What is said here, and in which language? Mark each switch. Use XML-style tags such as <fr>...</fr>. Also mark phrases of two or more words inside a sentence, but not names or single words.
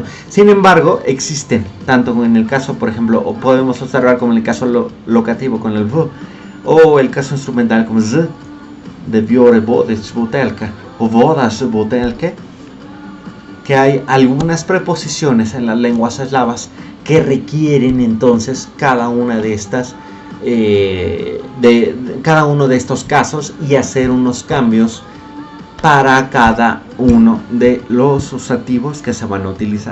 <es>Sin embargo, existen, tanto en el caso, por ejemplo, o podemos observar como en el caso locativo con el v, o el caso instrumental como z, de biore bodes butelka, o vodas butelke, que hay algunas preposiciones en las lenguas eslavas que requieren entonces cada una de estas, cada uno de estos casos, y hacer unos cambios para cada uno de los sustantivos que se van a utilizar.</es>